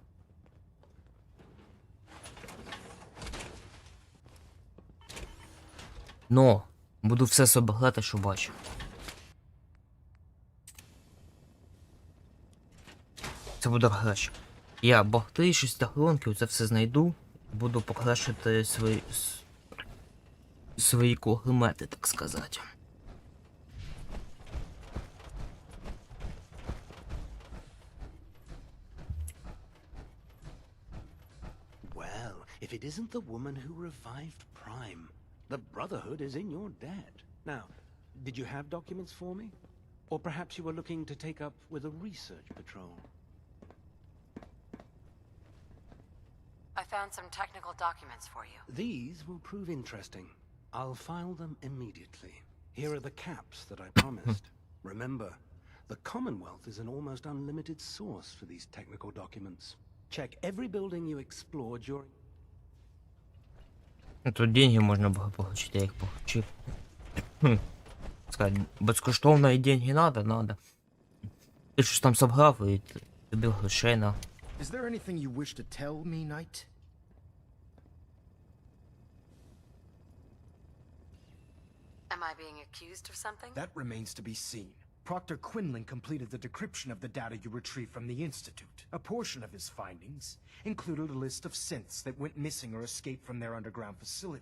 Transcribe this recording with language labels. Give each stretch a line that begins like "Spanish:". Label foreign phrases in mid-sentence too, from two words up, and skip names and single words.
Ukrainian: Но буду все собирати, що бачу. Це буде краще. Я бахти, шестигронки, це все знайду. Буду покращити свої кулемети, так сказати.
English: Well, if it isn't the woman who revived Prime, the Brotherhood is in your debt. Now, did you have documents for me? Or perhaps you were looking to take up with a research patrol? I found some technical documents for you. These will prove interesting. I'll file them immediately. Here are the caps that I promised. Remember, the Commonwealth is an almost unlimited source for these technical documents. Check every building you explore during...
Ukrainian: Тут деньги можна було получити, я їх получив. Сказати, безкоштовно і деньги надо. Ти щось там собрав і тобі грошей на.
English: Is there anything you wish to tell me, Knight? Am I being accused of something? That remains to be seen. Proctor Quinlan completed the decryption of the data you retrieved from the Institute. A portion of his findings included a list of synths that went missing or escaped from their underground facility.